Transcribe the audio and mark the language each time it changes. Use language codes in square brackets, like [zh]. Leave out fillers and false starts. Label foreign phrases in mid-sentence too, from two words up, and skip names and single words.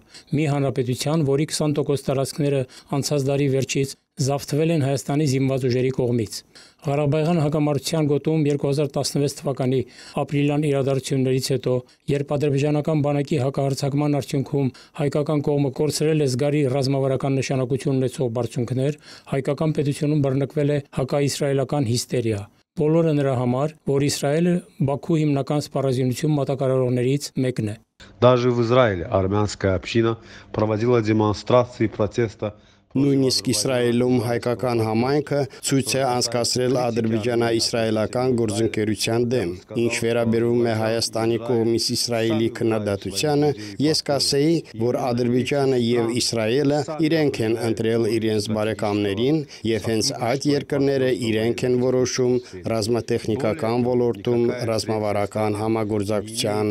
[hy] մի հանրապետության, որի 20% տարածքները անցած դարի վերջից զավթվել են Հայաստանի զինված ուժերի կողմից։ Ղարաբաղյան հակամարտության գոտում 2016 թվականի ապրիլյան իրադարձություններից հետո, երբ ադրբեջանական բանակի հակահարձակման արդյունքում հայկական կողմը կորցրել է զգալի ռազմավարական նշանակություն ունեցող բարձունքներ, հայկական պետությունում բռնկվել է հակաիսրայելական հիստերիա։ Բոլորը նրա համար, որ Իսրայելը Բաքու հիմնական սպառազինություն մատակարարողներից մեկն է։ [ru] Даже в Израиле армянская община проводила демонстрации протеста. [hy] Նույնիսկ Իսրայելում հայկական համայնքը ցույց է անցկացրել ադրբեջանա-իսրայելական գործընկերության դեմ։ Ինչ վերաբերում է Հայաստանի կողմից Իսրայելի քննադատությանը, ես կասեի, որ Ադրբեջանը եւ Իսրայելը իրենք են ընտրել իրենց բարեկամներին եւ հենց այդ երկրները իրենք են որոշում ռազմատեխնիկական ոլորտում ռազմավարական համագործակցության